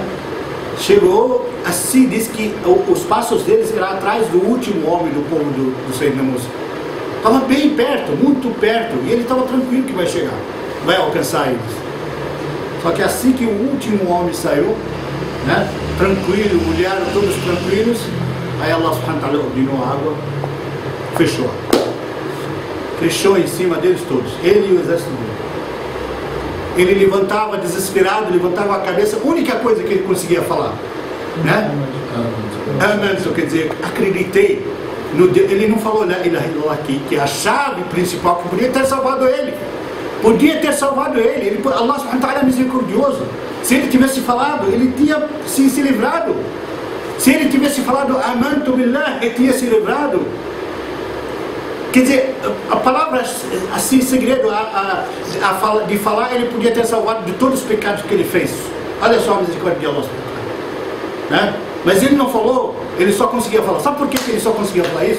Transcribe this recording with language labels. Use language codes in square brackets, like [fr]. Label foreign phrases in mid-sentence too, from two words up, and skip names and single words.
[pt] Chegou, assim, diz que os passos deles eram atrás do último homem do povo do Sayyidina Musa. Estava bem perto, muito perto, e ele estava tranquilo que vai chegar, vai alcançar eles. Só que assim que o último homem saiu, né, tranquilo, olharam todos tranquilos, aí [ar] الله سبحانه وتعالى [pt] ordenou a água, fechou em cima deles todos, ele e o exército dele. Ele levantava desesperado, levantava a cabeça, a única coisa que ele conseguia falar, né? Amanto, quer dizer, acreditei no Deus. Ele não falou [ar] لا إله إلا الله [pt] aqui, que é a chave principal que podia ter salvado ele. [ar] الله سبحانه وتعالى [pt] é misericordioso. Se ele tivesse falado, ele tinha se livrado. Se ele tivesse falado [ar] آمنت بالله, [pt] ele tinha se livrado. Quer dizer, a palavra assim, segredo de falar, ele podia ter salvado de todos os pecados que ele fez. Olha só a misericórdia de Allah. Né? Mas ele não falou, ele só conseguia falar. Sabe por que ele só conseguia falar isso?